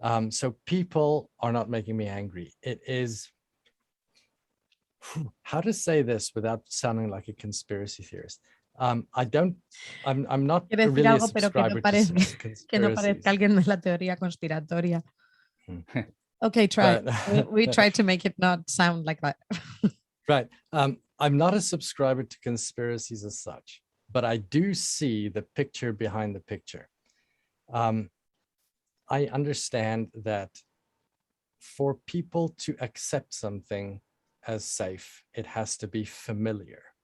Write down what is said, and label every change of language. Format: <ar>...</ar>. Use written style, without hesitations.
<en>So people are not making me angry. It is, how to say this without sounding like a conspiracy theorist. I'm not really a subscriber to conspiracies.</en> <es>Que no parezca alguien de la teoría conspiratoria.</es> <en>Okay, try. We try to make it not sound like that. Right. I'm not a subscriber to conspiracies as such, but I do see the picture behind the picture. I understand that for people to accept something as safe, it has to be familiar.</en>